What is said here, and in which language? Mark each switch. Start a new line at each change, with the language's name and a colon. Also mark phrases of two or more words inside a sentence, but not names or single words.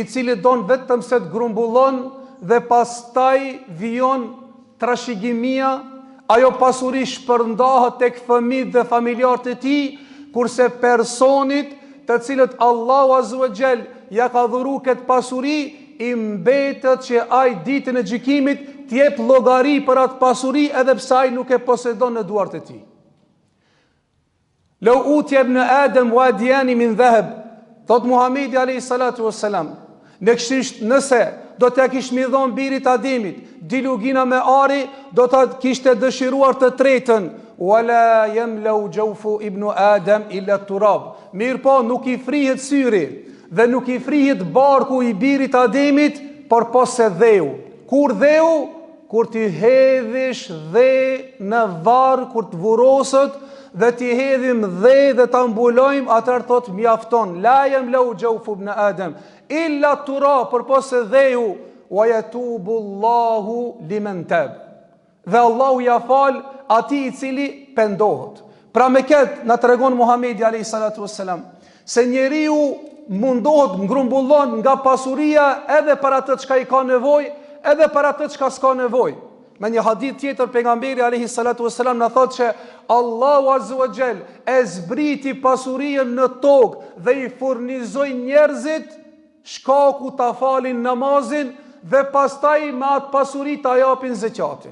Albanian: cili don vetëm se të grumbullon dhe pastaj vijon trashëgimia, ajo pasuri shpërndahet tek fëmijët dhe familjarët e tij, kurse personit të cilët Allahu
Arabic: عز وجل
Albanian: ja ka dhuru këtë pasuri, i mbetet që ai ditën e gjykimit t'jep llogari për atë pasuri edhe pse ai nuk e posedon në duart e tij.
Arabic: لو أوتي ابن آدم واديا من ذهب,
Albanian: thot Muhamedi
Arabic: عليه الصلاة والسلام,
Albanian: nëse do t'ja kish mi dhon birit Ademit dilugina me ari, do ta kishte dëshiruar të tretën,
Arabic: ولا يملأ جوف ابن آدم إلا التراب.
Albanian: Mirë po, nuk i frihet syri dhe nuk i frihet barku i birit Ademit, por pose dheu. Kur dheu? Kur ti hedhish dhe në varr, kur të vurosët dhe ti hedhim dhe ta mbulojmë, atëherë thot mjafton.
Arabic: لا يملأ جوف ابن آدم إلا التراب,
Albanian: por pose dheu.
Arabic: ويتوب الله لمن تاب.
Albanian: Dhe Allahu ja fal atij i cili pendohet. Pra me këtë na tregon Muhamedi
Arabic: عليه الصلاة والسلام
Albanian: se njeriu mundohet ngrumbullon nga pasuria edhe për atë çka i ka nevojë, edhe për atë çka s'ka nevojë. Me një hadith tjetër pejgamberi
Arabic: عليه الصلاة والسلام
Albanian: na thotë që Allahu
Arabic: عز وجل
Albanian: e zbriti pasurinë në tokë dhe i furnizoi njerëzit shkaku ta falin namazin dhe pastaj me atë pasuri ta japin zeqatin.